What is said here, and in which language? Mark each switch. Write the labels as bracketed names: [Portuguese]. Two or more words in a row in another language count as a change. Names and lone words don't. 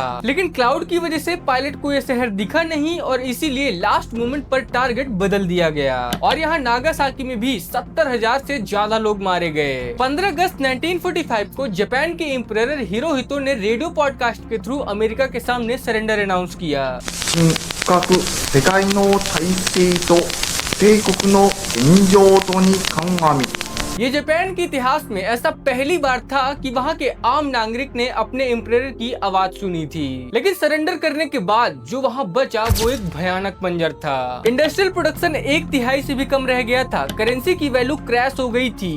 [Hindi] लेकिन क्लाउड की वजह से पायलट को यह शहर दिखा नहीं और इसीलिए लास्ट मोमेंट पर टारगेट बदल दिया गया और यहाँ नागासाकी में भी 70,000 से ज्यादा लोग मारे गए। 15 अगस्त 1945 को जापान के एम्परर हिरोहितो ने रेडियो पॉडकास्ट के थ्रू अमेरिका के सामने सरेंडर अनाउंस किया। [Japanese] 世界の体制と帝国の現状とに鑑み [Hindi] ये जापान के इतिहास में ऐसा पहली बार था कि वहाँ के आम नागरिक ने अपने एम्परर की आवाज सुनी थी। लेकिन सरेंडर करने के बाद जो वहाँ बचा वो एक भयानक मंजर था। इंडस्ट्रियल प्रोडक्शन 1/3 से भी कम रह गया था। करेंसी की वैल्यू क्रैश हो गई थी।